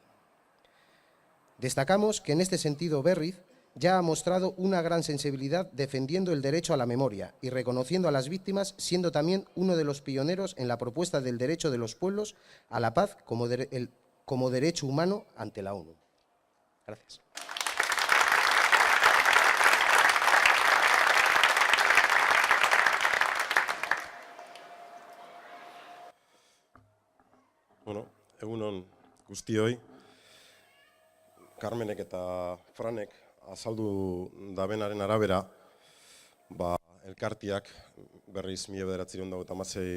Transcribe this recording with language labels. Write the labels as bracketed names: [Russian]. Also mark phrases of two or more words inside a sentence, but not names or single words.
[Spanish] Destacamos que en este sentido Berriz ya ha mostrado una gran sensibilidad defendiendo el derecho a la memoria y reconociendo a las víctimas, siendo también uno de los pioneros en la propuesta del derecho de los pueblos a la paz como derecho humano ante la ONU. Gracias. [Basque] Bueno, egun on guztioi. Carmenek eta Franek azaldu dabenaren arabera, elkartiak berriz 1996